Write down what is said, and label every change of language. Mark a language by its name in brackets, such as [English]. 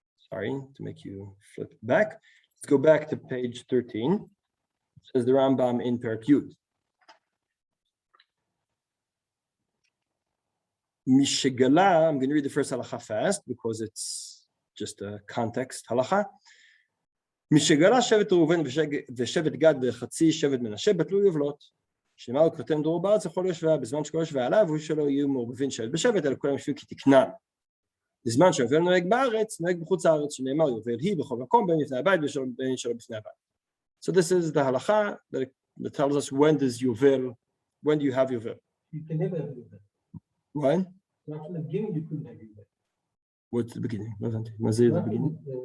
[English] Sorry to make you flip back. Let's go back to page 13. It says the Rambam in Perek Yud. Mishegala, I'm going to read the first Halacha fast because it's just a context Halacha. [Hebrew] משגלה שבט ראובן ושבט גד וחצי שבט מנשה בטלו יובלות. שנאמר וכתבתם דורו בארץ לכל יושביה, בזמן שכל יושביה עליו, הוא שלא יהיו מעורבבים שבט בשבט, אלא כולם יושבים כתקנן. בזמן שיובל נוהג בארץ, נוהג בחוץ הארץ, שנאמר יובל היא בכל מקום, בין לפני הבית ובין שלא בפני הבית. [English] So this is the halacha that tells us when do you have yovel? You can never have yovel. When? Not from the beginning you couldn't have yovel. What's the beginning? [Hebrew] מה זה [English] the beginning?